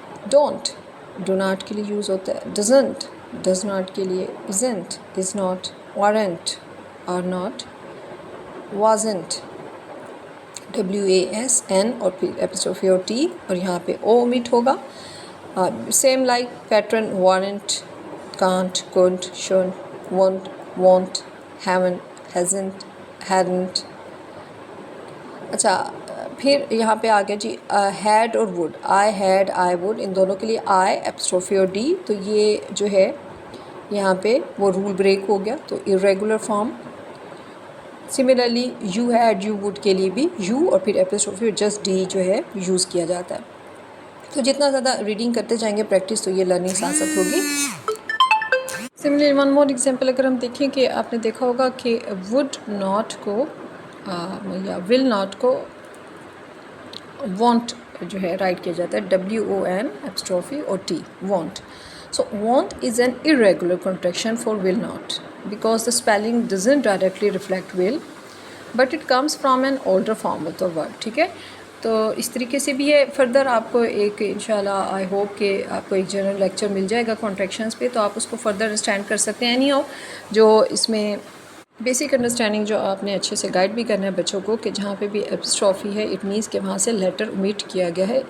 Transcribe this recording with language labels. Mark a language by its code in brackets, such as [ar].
[ur] Don't, do not کے لیے use ہوتا ہے. ڈزنٹ, ڈز ناٹ کے لیے isn't, is not. Warrant, are not. Wasn't, WASN اور پھر اپسٹروفی اور ٹی, اور یہاں پہ او omit ہوگا. Same like pattern, warrant, can't, couldn't, shouldn't, won't, won't, haven't, hasn't, hadn't. اچھا پھر یہاں پہ آ گیا جی ہیڈ اور would. I had, I would, ان دونوں کے لیے آئی اپسٹروفی اور ڈی. تو یہ جو ہے یہاں پہ وہ رول بریک ہو گیا, تو irregular form. Similarly you had, you would کے لیے بھی یو اور پھر اپسٹروفی اور جسٹ ڈی جو ہے یوز کیا جاتا ہے. تو جتنا زیادہ ریڈنگ کرتے جائیں گے پریکٹس, تو یہ لرننگ ساتھ ساتھ ہوگی. سملرلی ون مور ایگزامپل اگر ہم دیکھیں کہ آپ نے دیکھا ہوگا کہ وڈ ناٹ کو یا ول ناٹ کو وانٹ جو ہے رائٹ کیا جاتا ہے, WON اپسٹروفی اور T, want. [en] So want is an irregular contraction for will not because the spelling doesn't directly reflect will but it comes from an older form of the word. [ur] ٹھیک ہے, تو اس طریقے سے بھی ہے. فردر آپ کو ایک انشاءاللہ آئی ہوپ کہ آپ کو ایک جنرل لیکچر مل جائے گا کانٹریکشنز پہ, تو آپ اس کو فردر انڈرسٹینڈ کر سکتے ہیں. اینی ہو جو اس میں بیسک انڈرسٹینڈنگ جو آپ نے اچھے سے گائیڈ بھی کرنا ہے بچوں کو, کہ جہاں پہ بھی اپسٹروفی ہے اٹ مینس کہ وہاں سے لیٹر اومٹ کیا گیا ہے.